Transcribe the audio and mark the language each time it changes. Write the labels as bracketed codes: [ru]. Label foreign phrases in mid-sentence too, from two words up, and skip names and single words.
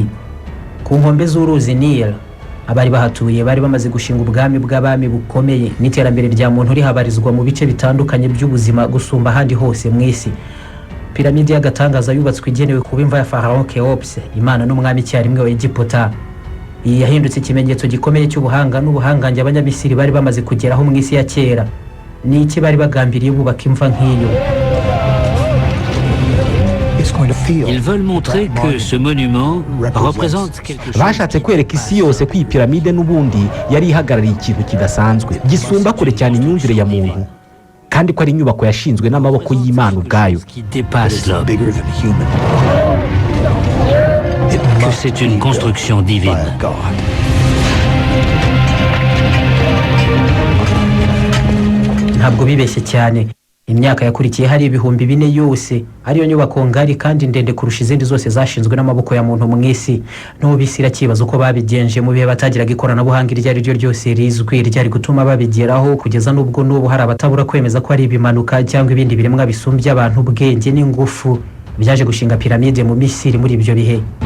[rw] Ku nkombe z'uruzi Nile abari bahatuye bari bamaze gushinga ubwami bw'abami bukomeye n'iterambere rya muntu rihabarizwa mu bice bitandukanye by'ubuzima gusumba ahandi hose mu isi. Piramide y'agatangaza yubatswe igenewe kuba imva ya Pharaon Khéops, imana n'umwami icyarimwe wa Egiputa. Iyi yahindutse ikimenyetso gikomeye cy'ubuhanga n'ubuhangange abanyamisiri bari bamaze kugeraho mu isi ya kera. Ni iki bari bagambiriye bubaka imva nk'iyo? [fr] Ils veulent montrer que ce monument représente quelque chose. [rw] Bashatse kwereka isi yose ko iyi piramide n'ubundi yari ihagarariye ikintu kidasanzwe gisumba kure cyane imyumvire ya muntu, kandi ko ari inyubako yashinzwe n'amaboko y'Imana ubwayo. [fr] Qui dépasse l'homme. Que c'est une construction divine. [rw] Ntabwo bibeshye cyane. Imyaka yakurikiye hari 4000 yose ariyo nyubako ngari kandi ndende kurusha izindi zose zashinzwe n'amaboko ya muntu mu isi. N'ubisira kibazo ko babigenje mu bihe batagiraga ikoranabuhanga iryo ari ryo ryose rizwi ryari gutuma babigeraho kugeza n'ubwo n'ubu hari abatabura kwemeza ko ari ibimanuka cyangwa ibindi biremwa bisumbye abantu ubwenge n'ingufu byaje gushinga piramide mu Misiri muri ibyo bihe.